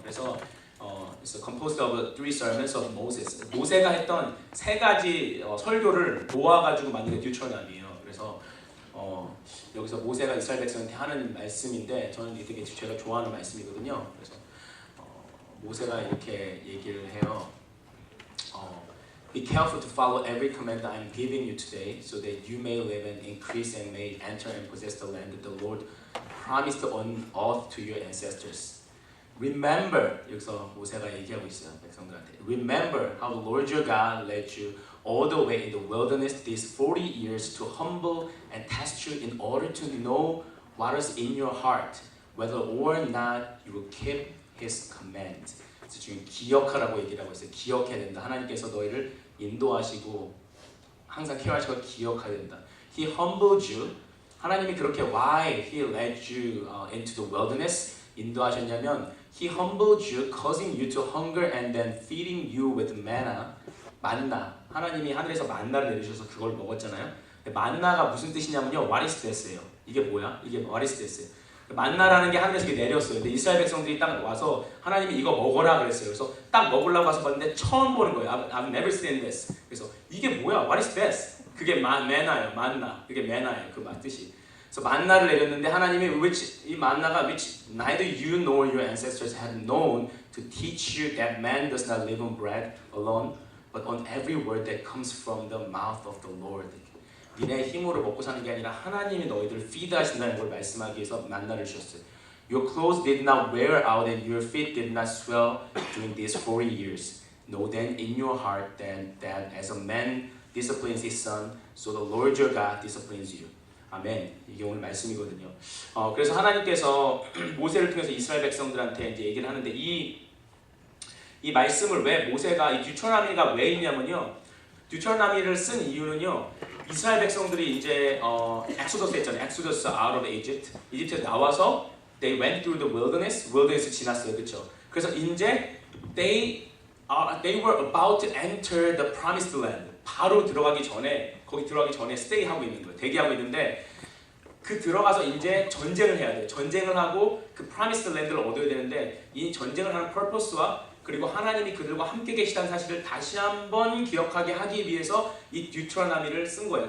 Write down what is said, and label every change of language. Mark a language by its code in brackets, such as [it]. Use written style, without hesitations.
[en] 그래서 it's composed of 3 sermons of Moses. [ko] 모세가 했던 3가지 설교를 모아가지고 만든 게 듀처나미예요. 그래서 여기서 모세가 이스라엘 백성한테 하는 말씀인데 저는 이게 되게 제가 좋아하는 말씀이거든요. 그래서 모세가 이렇게 얘기를 해요. [en] Be careful to follow every command I am giving you today, so that you may live and increase and may enter and possess the land that the Lord promised on oath to your ancestors. Remember, [ko] 여기서 모세가 얘기하고 있어요, 백성들한테. [en] Remember how the Lord your God led you all the way in the wilderness these 40 years to humble and test you in order to know what is in your heart, whether or not you will keep His command. [ko] 지금 기억하라고 얘기를 하고 있어요. 기억해야 된다. 하나님께서 너희를 인도하시고 항상 케어하시고 기억해야 된다. [en] He humbled you. [ko] 하나님이 그렇게 [en] why He led you into the wilderness [ko] 인도하셨냐면 [en] He humbled you, causing you to hunger and then feeding you with manna. [ko] 만나. 하나님이 하늘에서 만나를 내리셔서 그걸 먹었잖아요. 만나가 무슨 뜻이냐면요. [en] What is this예요. [ko] 이게 뭐야? 이게 [en] what is this? [ko] 만나라는 게 하늘에서 내렸어요. 근데 이스라엘 백성들이 딱 와서 하나님이 이거 먹어라 그랬어요. 그래서 딱 먹으려고 가서 봤는데 처음 보는 거예요. [en] I've never seen this. [ko] 그래서 이게 뭐야? [en] What is this? [ko] 그게 manna예요. 만나. 그게 manna예요. 그 뜻이. 그래서 만나를 내렸는데 하나님이 이 만나가 [en] which neither you nor your ancestors had known to teach you that man does not live on bread alone, but on every word that comes from the mouth of the Lord. [ko] 니네 힘으로 먹고 사는 게 아니라 하나님이 너희들을 feed 하신다는 걸 말씀하기 위해서 만나를 주셨어요. [en] Your clothes did not wear out and your feet did not swell during these 40 years. Know then in your heart that as a man disciplines his son, so the Lord your God disciplines you. [ko] 아멘. 이게 오늘 말씀이거든요. 그래서 하나님께서 모세를 통해서 이스라엘 백성들한테 이제 얘기를 하는데 이 말씀을 왜 모세가 이 듀처나미가 왜 있냐면요. 듀처나미를 쓴 이유는요. 이스라엘 백성들이 이제 엑소더스 했잖아요. 엑소더스 [en] out of Egypt. [ko] 이집트에서 나와서 [en] they went through the wilderness [ko] 지났어요. 그렇죠? 그래서 이제 [en] they were about to enter the promised land. [ko] 바로 들어가기 전에 거기 들어가기 전에 stay 하고 있는 거예요. 대기하고 있는데 그 들어가서 이제 전쟁을 해야 돼요. 전쟁을 하고 그 promised land를 얻어야 되는데 이 전쟁을 하는 purpose와 그리고 하나님이 그들과 함께 계시다는 사실을 다시 한번 기억하게 하기 위해서 이 듀트로나미를 쓴 거예요.